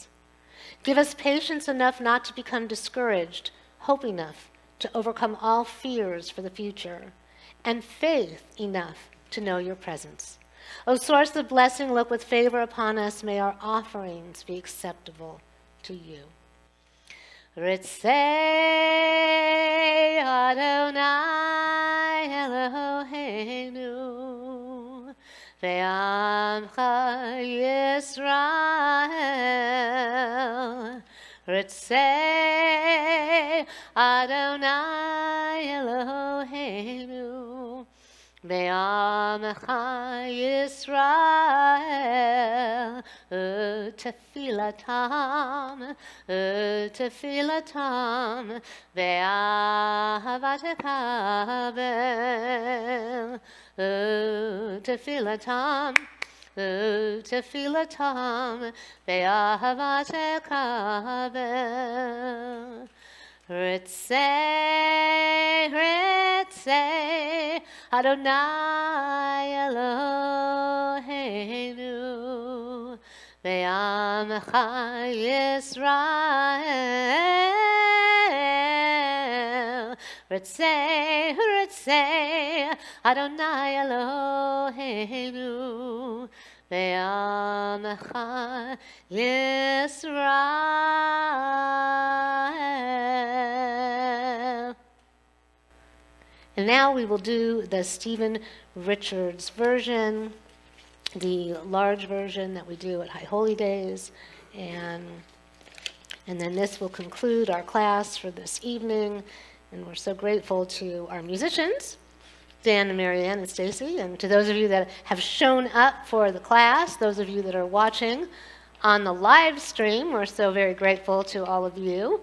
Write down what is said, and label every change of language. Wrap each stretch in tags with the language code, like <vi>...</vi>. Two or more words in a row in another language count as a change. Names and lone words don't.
<en>Give us patience enough not to become discouraged, hope enough to overcome all fears for the future, and faith enough to know your presence. O source of blessing, look with favor upon us. May our offerings be acceptable to you.</en> <he>רצה אדני אלהינו ועמך ישראל. רצה אדני אלהינו ועמך ישראל. תפלתם ואהבת קבל. תפלתם ואהבת קבל. רצה אדני אלהינו ועמך ישראל. רצה אדני אלהינו ועמך ישראל.</he> <en>And now we will do the Stephen Richards version, the large version that we do at High Holy Days. And then this will conclude our class for this evening. And we're so grateful to our musicians, Dan and Marianne and Stacy, and to those of you that have shown up for the class, those of you that are watching on the live stream, we're so very grateful to all of you.</en>